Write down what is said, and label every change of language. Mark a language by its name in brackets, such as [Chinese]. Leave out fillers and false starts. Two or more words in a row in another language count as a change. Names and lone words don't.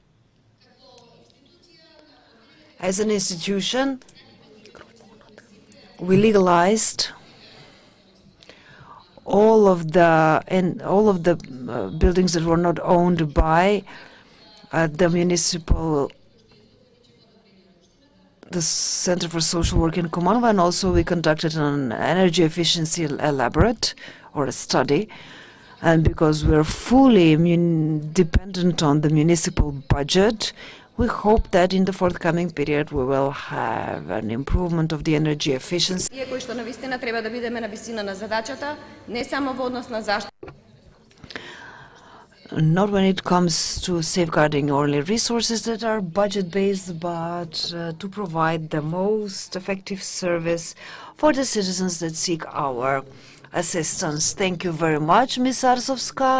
[English] As an institution, we legalized all of the buildings that were not owned by the Center for Social Work in Kumanovo, and also we conducted an energy efficiency elaborate or a study. And because we're fully dependent on the municipal budget, we hope that in the forthcoming period we will have an improvement of the energy efficiency. [Macedonian] Кои што навистина треба да бидеме на висина на задачата, не само во однос на заштита. [English] Not when it comes to safeguarding only resources that are budget-based, but to provide the most effective service for the citizens that seek our assistance. Thank you very much, Ms. Arsovska.